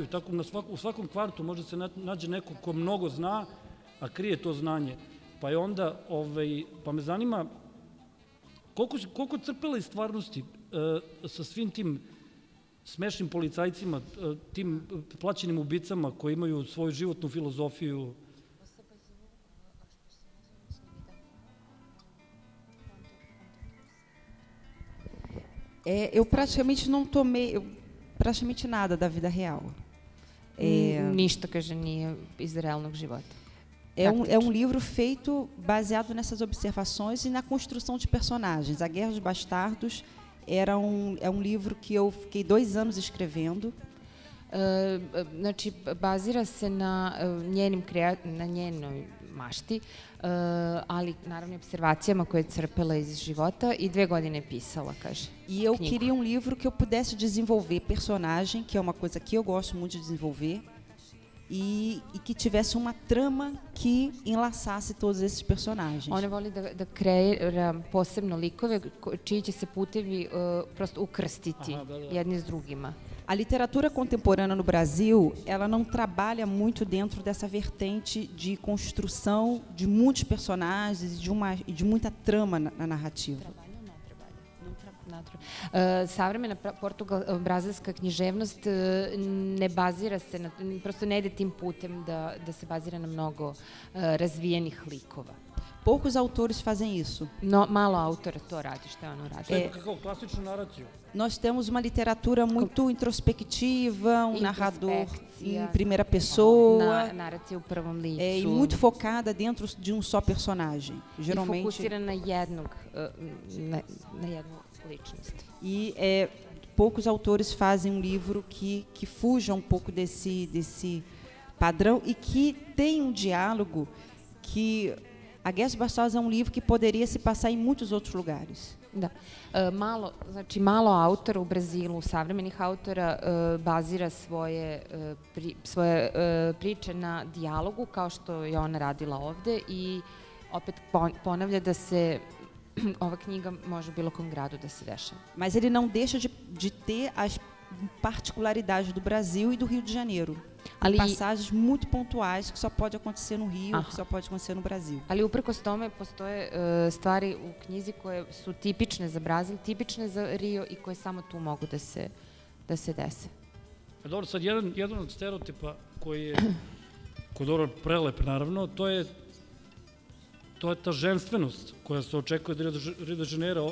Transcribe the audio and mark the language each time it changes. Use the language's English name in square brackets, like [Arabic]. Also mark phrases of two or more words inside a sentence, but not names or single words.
[Serbian] Tako u svakom kvartu može se nađe neko ko mnogo zna, a krije to znanje. Pa je onda, pa me zanima, koliko crpela iz stvarnosti sa svim tim smešnim policajcima, tim plaćenim ubicama koji imaju svoju životnu filozofiju? [Portuguese] Eu praticamente não tomei praticamente nada da vida real. [Serbian] Ništa, kaže, nije iz realnog života. [Portuguese] É um livro feito baseado nessas observações e na construção de personagens. A Guerra dos Bastardos é um livro que eu fiquei 2 anos escrevendo. [Serbian] Znači, bazira se na njenoj mašti, ali naravno observacijama koje je crpela iz života i 2 godine je pisala, kaže. [Portuguese] E eu queria um livro que eu pudesse desenvolver personagem, que é uma coisa que eu gosto muito de desenvolver, e que tivesse uma trama que enlaçasse todos esses personagens. [Serbian] Ona voli da kreira posebno likove čiji će se putevi prosto ukrstiti jedni s drugima. [Portuguese] A literatura contemporânea no Brasil, ela não trabalha muito dentro dessa vertente de construção de muitos personagens e de muita trama na narrativa. [Serbian] Savremena brazilska književnost ne bazira se, prosto ne ide tim putem da se bazira na mnogo razvijenih likova. [Portuguese] Poucos autores fazem isso. [Serbian] Malo autora to radi, što je ono radi. Kao klasičnu naraciju. [Portuguese] Nós temos uma literatura muito introspectiva, um narrador em primeira pessoa. [Serbian] Naracija u prvom licu. [Portuguese] E muito focada dentro de um só personagem. Geralmente. [Serbian] I fokusira na jednu ličnost. [Portuguese] E poucos autores fazem um livro que fuja um pouco desse padrão e que tem um diálogo que... A Guerra dos Bastardos é um livro que poderia se passar em muitos outros lugares. [Serbian] Da. Malo autora u Brazilu, savremenih autora, bazira svoje priče na dijalogu, kao što je ona radila ovde, i opet ponavlja da se ova knjiga može u bilo kom gradu da se dešava. [Portuguese] Mas ele não deixa de ter as particularidades do Brasil e do Rio de Janeiro. Passagens muito pontuais que só pode acontecer no Rio, que só pode acontecer no Brasil. [Serbian] Ali uprkos tome postoje stvari u knjizi koje su tipične za Brazil, tipične za Rio i koje samo tu mogu da se dese. Dobro, sad jedan od stereotipa koji je dobro prelep, naravno, to je ta ženstvenost koja se očekuje od Rio de Janeiro.